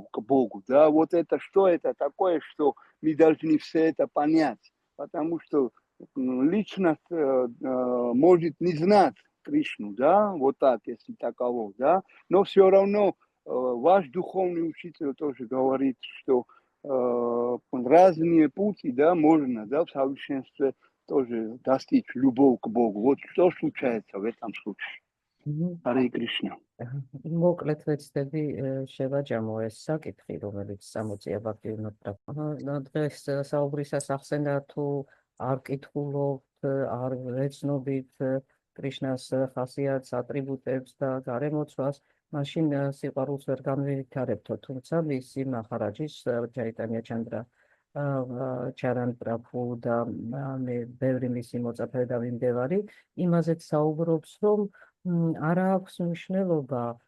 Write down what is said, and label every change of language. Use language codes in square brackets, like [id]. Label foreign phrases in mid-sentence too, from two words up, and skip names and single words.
[ru] к Богу, да, вот это что это такое, что мы должны все это понять, потому что личность может не знать Кришну, да, вот так, если таково, да, но все равно ваш духовный учитель тоже говорит, что разные пути, да, можно, да, в совершенстве тоже достичь любовь к Богу. Вот что случается в этом случае? Харе Кришна. [ka] მოკლედ ვეცდები შევაჯამო ეს საკითხი, რომელიც 60 ბაქტივნად დღეს საუბრისას ახსენდა თუ არ კითხულობთ, არ ვეცნობით კრიშნას ხასიათს, ატრიბუტებს და გარემოცვას, მაშინ სიყვარულს ვერ განვითარებთო, თუმცა მისი მახარაჯის ჩაიტანია ჩანდრა ჩარან პრაბჰუ და მე ბევრი მისი მოწაფე და მიმდევარი იმაზეც საუბრობს, რომ არ აქვს მნიშვნელობა